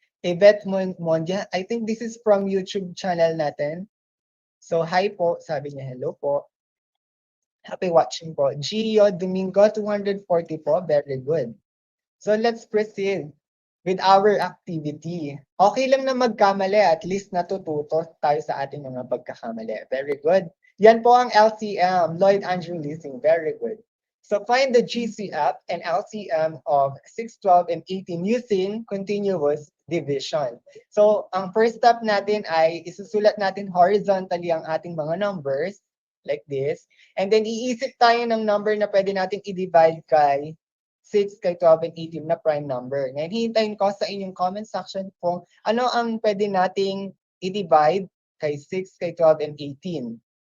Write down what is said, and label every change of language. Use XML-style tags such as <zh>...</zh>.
<en>Yvette Mondia, I think this is from YouTube channel natin.</en> <tl>So, hi po. Sabi niya, hello po.</tl> <en>Happy watching</en> <tl>po.</tl> <en>Gio Domingo, 240 po. Very good. So, let's proceed with our activity.</en> <tl>Okay lang na magkamali. At least natututo tayo sa ating mga pagkakamali.</tl> <en>Very good.</en> <tl>Yan po ang</tl> <en>LCM, Lloyd Andrew Leasing. Very good. So find the GCF and LCM of 6, 12, and 18 using continuous division.</en> <tl>So ang first step natin ay isusulat natin horizontally ang ating mga numbers like this. And then iisip tayo ng number na pwede nating i-divide kay 6, kay 12, and 18 na prime number. Ngayon, hihintayin ko sa inyong comment section kung ano ang pwede nating i-divide kay 6, kay 12, and 18.</tl>